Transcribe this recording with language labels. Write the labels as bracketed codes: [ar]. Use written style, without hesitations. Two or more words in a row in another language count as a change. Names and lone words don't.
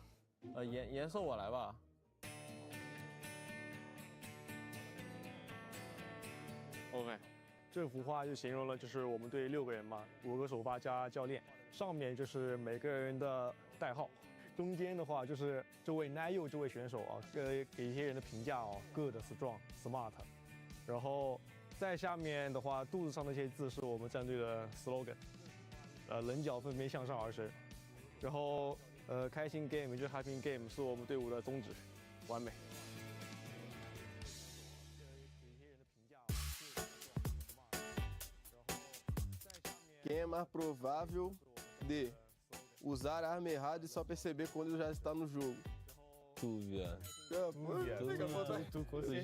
[zh] 颜色我来吧。OK，这幅画就形容了就是我们队6个人嘛，5个首发加教练，上面就是每个人的代号，中间的话就是这位 Nayo 这位选手啊，给一些人的评价哦 ， [en] good strong smart， [zh] 然后在下面的话肚子上那些字是我们战队的 slogan， 棱角分别向上而生，然后开心 game 就是 [en] happy game [zh] 是我们队伍的宗旨，完美。 [pt] Quem é mais provável de usar a arma errada e só perceber quando já está no jogo? Tu, viado. Tu